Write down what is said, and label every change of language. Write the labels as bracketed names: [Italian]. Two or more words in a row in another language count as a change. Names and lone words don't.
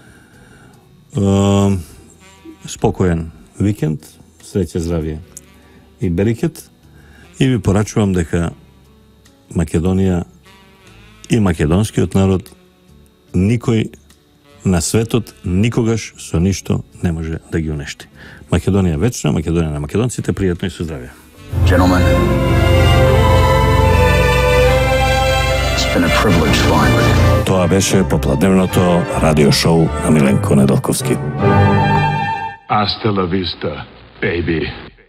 [Macedonian] Спокоен викенд, среќа, здравје и берекет, и ви порачувам дека Македонија и македонскиот народ никој на светот никогаш со ништо не може да ги унешти. Македонија вечна, Македонија на македонците, пријатно и со здравје. [English] Gentlemen. It's been a privilege flying with you. [Macedonian] Тоа беше попладневното радио шоу на Миленко Недолковски. [Spanish] Hasta la vista, baby.